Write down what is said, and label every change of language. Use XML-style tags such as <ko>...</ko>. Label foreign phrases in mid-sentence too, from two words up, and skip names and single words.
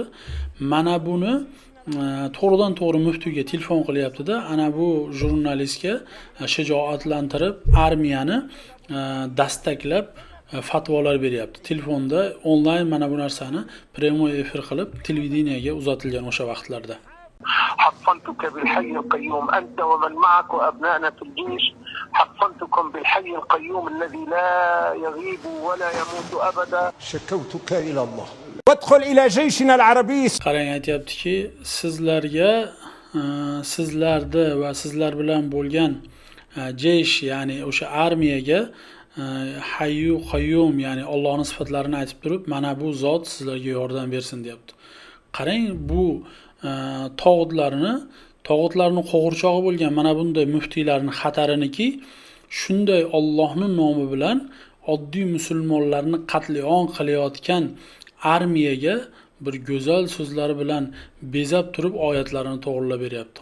<uz>Mana buni to'g'ridan to'g'ri muftiyga telefon qilyapti-da, ana bu jurnalistga shijoatlantirib armiyani dastaklab fatvolar beryapti. Telefonda onlayn mana bu narsani</uz> <ru>прямой эфир</ru> <uz>qilib televideniyaga uzatilgan o'sha vaqtlarda.</uz> <ar>حصنتك بالحي القيوم أنت ومن معك وأبنائنا في الجيش حصنتكم بالحي القيوم الذي لا يغيب ولا يموت أبدا. شكوتك إلى الله وادخل إلى جيشنا العربي.</ar> <uz>Qarang, aytayaptiki, sizlarga sizlarni va sizlar bilan bo'lgan jeysh, ya'ni o'sha armiyaga</uz> <ar>الحي القيوم,</ar> <uz>ya'ni Allohning sifatlarini aytib turib, mana bu zot sizlarga yordam bersin deyapti. Qarang, bu tog'utlarni qo'g'irchog'i bo'lgan mana bunday muftiylarning xatariniki, shunday Allohning nomi bilan oddiy musulmonlarni qatl-on qilayotgan armiyaga bir go'zal so'zlari bilan bezab turib oyatlarini to'g'rilab beryapti.</uz>